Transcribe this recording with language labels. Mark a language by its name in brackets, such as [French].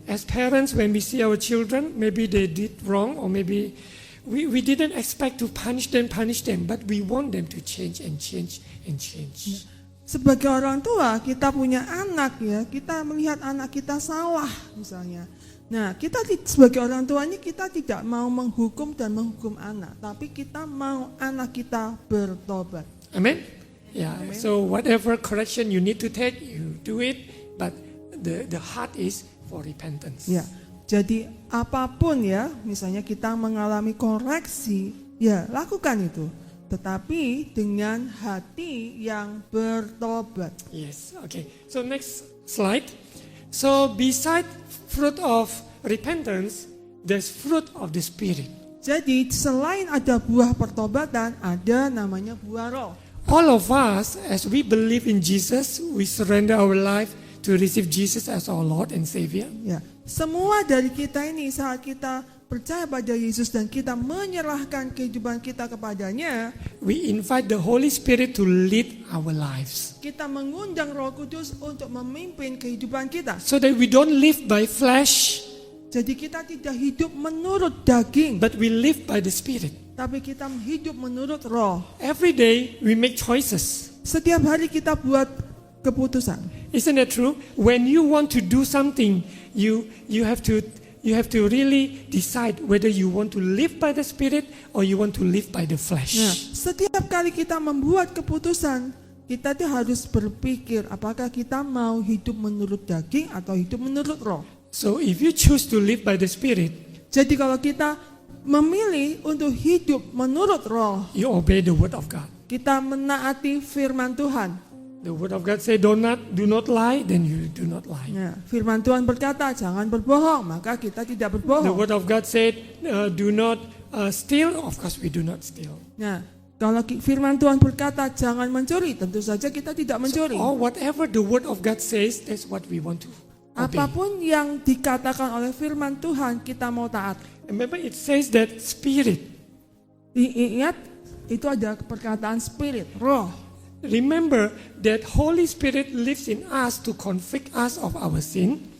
[English] As parents, when we see our children, maybe they did wrong, or maybe we didn't expect to punish them, but we want them to change and change and change. [Indonesian] Sebagai orang tua, kita punya anak ya, kita melihat anak kita salah misalnya. Nah, kita sebagai orang tua ini kita tidak mau menghukum dan menghukum anak, tapi kita mau anak kita bertobat. [English] Amen. Yeah. Amen. So whatever correction you need to take, you do it. But the heart is for repentance. [Indonesian] Ya, jadi apapun ya, misalnya kita mengalami koreksi, ya lakukan itu. Tetapi dengan hati yang bertobat. [English] Yes. Okay. So next slide. So beside fruit of repentance, there's fruit of the Spirit. [Indonesian] Jadi selain ada buah pertobatan, ada namanya buah roh. [English] All of us, as we believe in Jesus, we surrender our life to receive Jesus as our Lord and Savior. [Indonesian] Ya, semua dari kita ini saat kita percaya pada Yesus dan kita menyerahkan kehidupan kita kepadanya, [English] we invite the Holy Spirit to lead our lives. [Indonesian] kita mengundang Roh Kudus untuk memimpin kehidupan kita. [English] So that we don't live by flesh, [Indonesian] Jadi kita tidak hidup menurut daging, [English] but we live by the Spirit. [Indonesian] tapi kita hidup menurut Roh. [English] Every day we make choices. [Indonesian] Setiap hari kita buat keputusan. [English] Isn't that true? When you want to do something, you have to really decide whether you want to live by the Spirit or you want to live by the flesh. [Indonesian] Nah, setiap kali kita membuat keputusan, kita tuh harus berpikir apakah kita mau hidup menurut daging atau hidup menurut Roh. [English] So if you choose to live by the Spirit, [Indonesian] Jadi kalau kita memilih untuk hidup menurut Roh, [English] you obey the word of God. [Indonesian] kita menaati firman Tuhan. [English] The word of God say do not lie, then you do not lie. [Indonesian] Nah, firman Tuhan berkata jangan berbohong, maka kita tidak [English] The [Indonesian] berbohong. [English] word of God said do not steal, of course we do not steal. [Indonesian] Nah, kalau firman Tuhan berkata jangan mencuri, tentu saja kita tidak mencuri. [English] Or whatever the word of God says, that's what we want to obey. [Indonesian] Apapun yang dikatakan oleh firman Tuhan, kita mau taat. [English] Remember it says that Spirit. [Indonesian] Ingat, itu ada perkataan spirit, roh. [English] Remember that Holy Spirit lives in us to convict us of our sin.